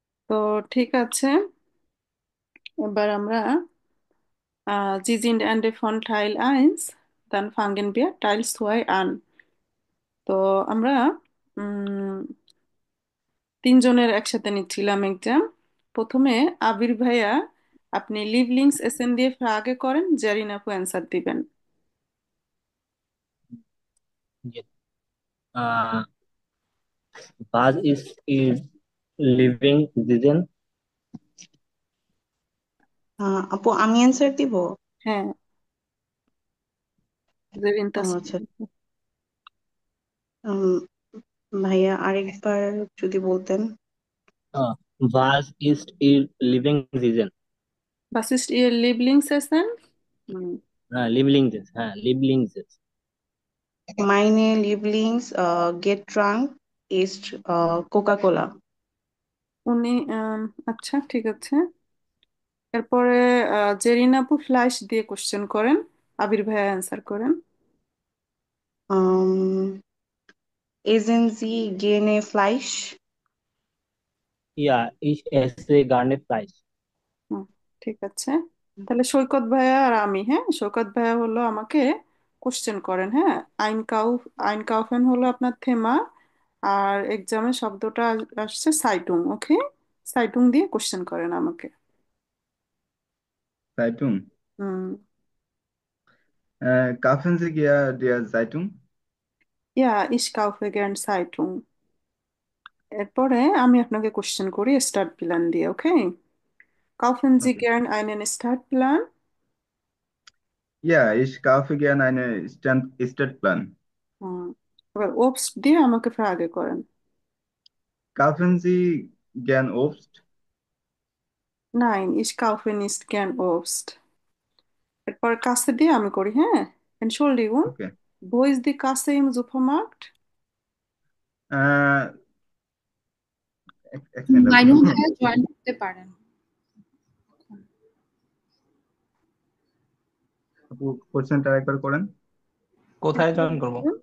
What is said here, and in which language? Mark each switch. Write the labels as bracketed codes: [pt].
[bn] তো ঠিক আছে, এবার আমরা [de] Sie sind Ende von Teil 1, dann fangen wir Teil 2 an। [bn] তো আমরা উম, তিনজনের একসাথে নিচ্ছিলাম এক্সাম। প্রথমে আবির ভাইয়া, আপনি লিভ লিঙ্কস এসএন দিয়ে আগে করেন, জারিন আপু অ্যান্সার দিবেন। জি। আহ is living season. আপু আমি অ্যান্সার দিব? হ্যাঁ, জেরিন আচ্ছা। তাসনিম। উম, ভাইয়া আরেকবার যদি বলতেন। Was is living season. [de] Was ist Ihr Lieblingsessen? হুম, [bn] হ্যাঁ লিভলিংস, হ্যাঁ লিভলিংস। [de] Meine Lieblingsgetränk ist Coca-Cola. [bn] উনি আচ্ছা ঠিক আছে। এরপরে জেরিন আপু ফ্ল্যাশ দিয়ে কোশ্চেন করেন, আবির ভাইয়া অ্যান্সার করেন। [de] Um, Essen Sie gerne Fleisch? ich esse gerne Fleisch. [bn] হুম, ঠিক আছে। তাহলে সৈকত ভাইয়া আর আমি, হ্যাঁ, সৈকত ভাইয়া হলো আমাকে কোশ্চেন করেন। হ্যাঁ, আইন কাউফেন হলো আপনার থেমা, আর এক্সামে শব্দটা আসছে সাইটুং। ওকে, সাইটুং দিয়ে কোশ্চেন করেন আমাকে। [de] Zeitung. হুম, Kaufen Sie der Zeitung? ইয়া ইশ কাউফে গেন সাইটুং। [bn] এরপরে আমি আপনাকে কোশ্চেন করি স্টার্ট প্ল্যান দিয়ে। [de] ওকে, কাউফেন জি [en] Okay. [de] গেন আইনেন স্টার্ট প্ল্যান। Ja, ich kaufe gerne eine Stadtplan. [bn] হুম, এবার ওবস দিয়ে আমাকে ফ্রাগে করেন। [de] Kaufen Sie gern Obst? Nein, ich kaufe nicht gern Obst। [bn] এরপর কাছে দিয়ে আমি করি, হ্যাঁ। Entschuldigung, [en] Okay. [de] wo ist die Kasse im Supermarkt? [bn] আহ, এক সেকেন্ড আপু। মাইনুল ভাইয়া জয়েন করতে পারেন। আপু কোশ্চেনটা আরেকবার করেন। কোথায় জয়েন করবো?